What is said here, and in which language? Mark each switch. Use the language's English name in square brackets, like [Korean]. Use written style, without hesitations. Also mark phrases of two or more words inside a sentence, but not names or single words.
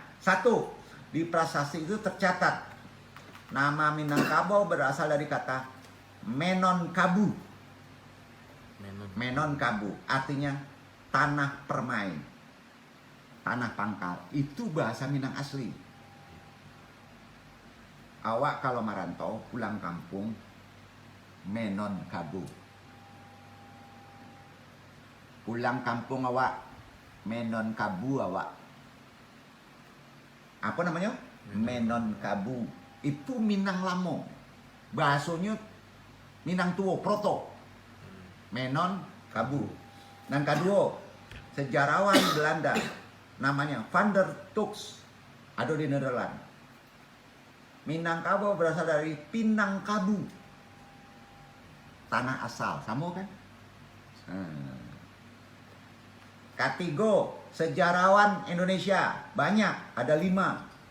[Indonesian] 1. Di prasasti itu tercatat nama Minangkabau berasal dari kata Menon Kabu. Menon Kabu artinya tanah permai, tanah pangkal. Itu bahasa Minang asli. Awak kalau merantau pulang kampung Menon Kabu. Pulang kampung awak Menon Kabu awak. Apa namanya? Menon Kabu. Itu Minang Lamo. Bahasanya Minang Tuo Proto. Menon Kabu. Dan kedua, sejarawan Belanda namanya Van der Tux, ada di Nederland. Minangkabau berasal dari Pinang Kabu, tanah asal, sama kan? Ketiga, sejarawan Indonesia banyak, ada 5.